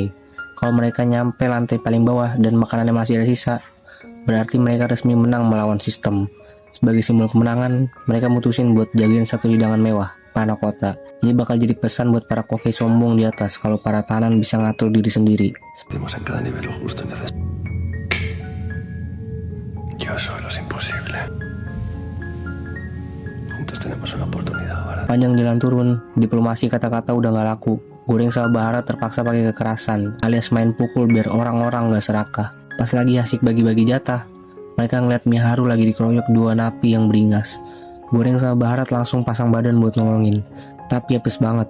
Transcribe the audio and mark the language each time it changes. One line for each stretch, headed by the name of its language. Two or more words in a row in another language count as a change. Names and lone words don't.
Indonesian: Kalau mereka nyampe lantai paling bawah dan makanannya masih ada sisa, berarti mereka resmi menang melawan sistem. Sebagai simbol kemenangan, mereka mutusin buat jagain satu hidangan mewah, panakota. Ini bakal jadi pesan buat para koki sombong di atas kalau para tahanan bisa ngatur diri sendiri.
Spanish: Tenemos en cada nivel lo justo y necesario. Yo solo es imposible. Juntos tenemos una oportunidad, ¿verdad?
Indonesian: Panjang jalan turun, diplomasi kata-kata udah gak laku. Goreng sama Baharat terpaksa pakai kekerasan, alias main pukul biar orang-orang gak serakah. Pas lagi asik bagi-bagi jatah, mereka ngeliat Miharu lagi dikeroyok dua napi yang beringas. Goreng sama Baharat langsung pasang badan buat nolongin, tapi apes banget.